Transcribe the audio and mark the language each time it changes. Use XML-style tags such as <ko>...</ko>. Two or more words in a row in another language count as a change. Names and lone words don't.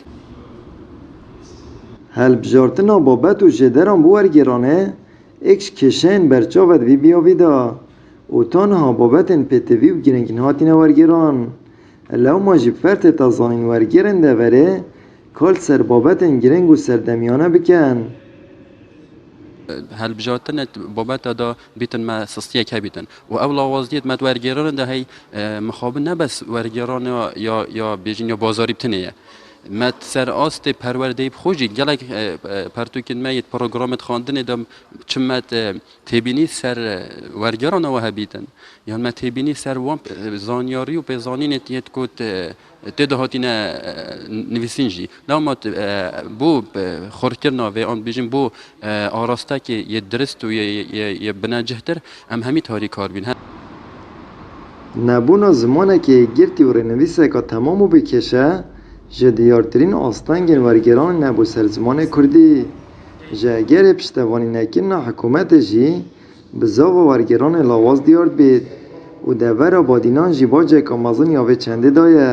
<ku>Helbijartina babet û jêderan bû wergeranê êk ji kêşeyên berçav vî biyavî da û ta niha babetên pêtevî û giringîn hatîne wergeran. Lewma jî fertê te zanîn wergerên deverê kal ser babetên giring û serdemiyane bikin. هەلبژارتنت بابەتە دا بیتن مە سستیەک هەبیتن و ئەو لاوازدیت مە وەرگێڕان دا هەی مخابن نەبەس وەرگێڕان یا بێژین یا بازاری بتنەیە مەت سەر ئاستێ پەروەردەی خۆشی gelek پەرتوکن مەیت پرۆگرامت خواندنێ دا چمەت تێبینی سەر وەرگێڕانەوە هەبیتن یان مە تێبینی سەر وان زانیاری و پێزانینێت یەت کوت تێدا هاتینە نویسین jî لەما بۆ خۆرکردنا vê an bêjin bû arastekê yê dirist û yê binecihtir em hemî tarî kar bîn. Nebûna zimanekê girtî û rênivîseka temam û bêkêşe ji diyartirîn astengên wergeranê nebû ser zimanê Kurdî. Ji egerê piştevanînekirina hikûmetê jî bi zava wergeranê lawaz diyar bêt û devera badînan jî baceka mezin ya vê çendê daye.</ku>